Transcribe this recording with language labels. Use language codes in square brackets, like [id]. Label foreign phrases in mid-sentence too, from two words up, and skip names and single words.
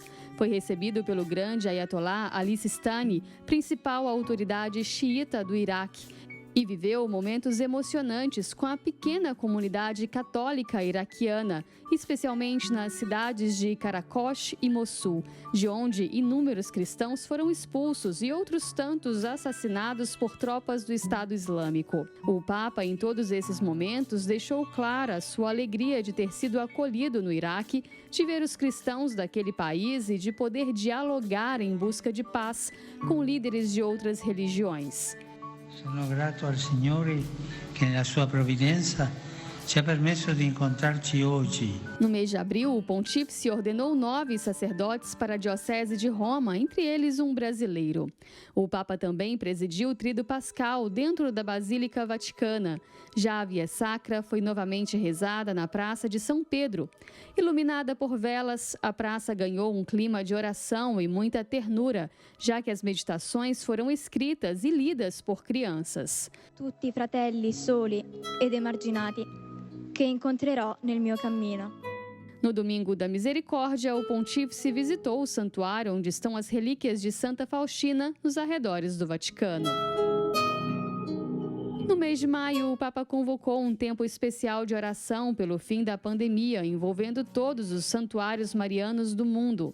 [pt] Foi recebido pelo grande Ayatollah Ali Sistani, principal autoridade xiita do Iraque, e viveu momentos emocionantes com a pequena comunidade católica iraquiana, especialmente nas cidades de Karakosh e Mossul, de onde inúmeros cristãos foram expulsos e outros tantos assassinados por tropas do Estado Islâmico. O Papa, em todos esses momentos, deixou clara sua alegria de ter sido acolhido no Iraque, de ver os cristãos daquele país e de poder dialogar em busca de paz com líderes de outras religiões. [it] Sono grato al Signore che nella sua provvidenza ci ha permesso di incontrarci oggi. [pt] No mês de abril, o pontífice ordenou 9 sacerdotes para a Diocese de Roma, entre eles um brasileiro. O Papa também presidiu o Tríduo Pascal dentro da Basílica Vaticana. Já a Via Sacra foi novamente rezada na Praça de São Pedro. Iluminada por velas, a praça ganhou um clima de oração e muita ternura, já que as meditações foram escritas e lidas por crianças. [it] Tutti fratelli soli ed emarginati che incontrerò nel mio cammino. [pt] No Domingo da Misericórdia, o pontífice visitou o santuário onde estão as relíquias de Santa Faustina, nos arredores do Vaticano. No mês de maio, o Papa convocou um tempo especial de oração pelo fim da pandemia, envolvendo todos os santuários marianos do mundo.